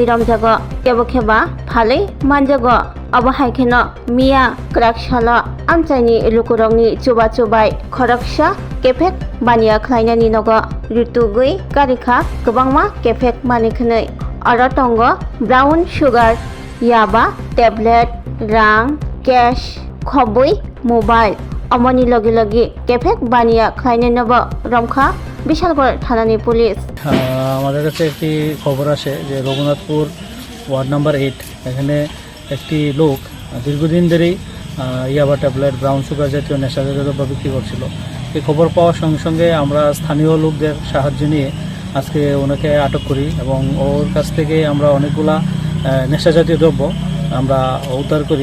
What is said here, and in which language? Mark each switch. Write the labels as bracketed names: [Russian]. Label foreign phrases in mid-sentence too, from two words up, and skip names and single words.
[Kok Borok] romjago kebokheba phalei manjago abahaikeno mia krakshala amchaini lukurongni chubai khoroksa Kephek bania khlainani nogo ritugui karikha Kwbangma Kephek manikhnoi aro tongo [English] brown sugar [Kok Borok] yaba tablet rang cash Khobwi mobile amoni logi Kephek bania khlainani nogo Romkha Bishalghar থানানি পুলিশ [Bangla] আমাদের কাছে একটি খবর আসে যে রঘুনাথপুর ওয়ার্ড নাম্বার 8 এখানে একটি লোক দীর্ঘদিন ধরেই ইয়াবা ট্যাবলেট ব্রাউন সুগার জাতীয় নেশাজাতীয় দ্রব্য বিক্রি করছিল। এই খবর পাওয়ার সঙ্গে সঙ্গে আমরা স্থানীয় লোকদের সাহায্য নিয়ে আজকে ওনাকে আটক করি এবং ওর কাছ থেকে আমরা অনেকগুলা নেশাজাতীয় দ্রব্য আমরা উদ্ধার করি।